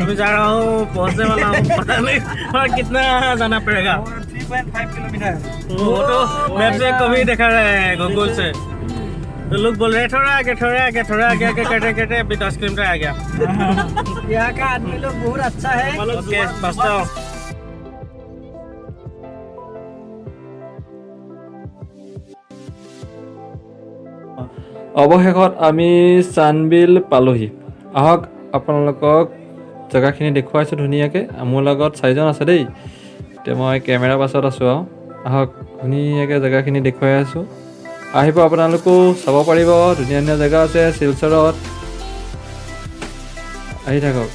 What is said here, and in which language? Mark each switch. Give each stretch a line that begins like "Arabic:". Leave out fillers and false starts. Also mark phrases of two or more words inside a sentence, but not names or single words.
Hindi: अभी जा रहा हूँ पहुँचने वाला हूँ पता नहीं और कितना जाना पड़ेगा 3.5 किलोमीटर वो तो मैप से कभी देखा रहा है गूगल से तो लोग बोल रहे थोड़ा आगे आगे कहते अभी 10 किलोमीटर आ गया यहाँ का आदमी लोग बहुत अच्छा है ओके बसता हूँ
Assamese: অৱশেষত আমি চানবিল পালোহি আহক আপোনালোকক জেগাখিনি দেখুৱাইছোঁ ধুনীয়াকৈ মোৰ লগত 4জন আছে দেই এতিয়া মই কেমেৰা পাছত আছোঁ আৰু আহক ধুনীয়াকৈ জেগাখিনি দেখুৱাই আছোঁ আহিব আপোনালোকো চাব পাৰিব ধুনীয়া ধুনীয়া জেগা আছে শিলচৰত আহি থাকক